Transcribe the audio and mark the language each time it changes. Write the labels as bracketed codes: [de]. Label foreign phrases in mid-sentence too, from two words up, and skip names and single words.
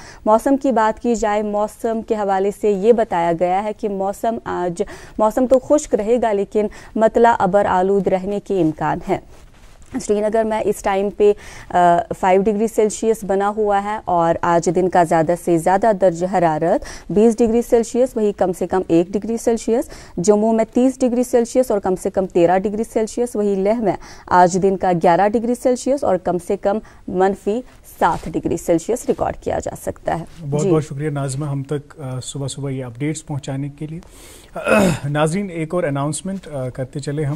[ur] موسم کی بات کی جائے, موسم کے حوالے سے یہ بتایا گیا ہے کہ موسم تو خشک رہے گا لیکن مطلع ابر آلود رہنے کے امکان ہے. سری نگر میں اس ٹائم پہ 5 [en] degree Celsius [ur] بنا ہوا ہے اور آج دن کا زیادہ سے زیادہ درجہ حرارت 20 [en] degree Celsius, [ur] وہی کم سے کم 1 [en] degree Celsius. [ur] جموں میں 30 [en] degree Celsius [ur] اور کم سے کم 13 [en] degree Celsius. [ur] وہی لیہ میں آج دن کا 11 [en] degree Celsius [ur] اور کم سے کم -7 [en] degree Celsius [ur] ریکارڈ کیا جا سکتا ہے. بہت بہت شکریہ ناظمہ ہم تک صبح صبح یہ اپڈیٹس پہنچانے کے لیے. ناظرین, ایک اور اناؤنسمنٹ کرتے چلے ہم.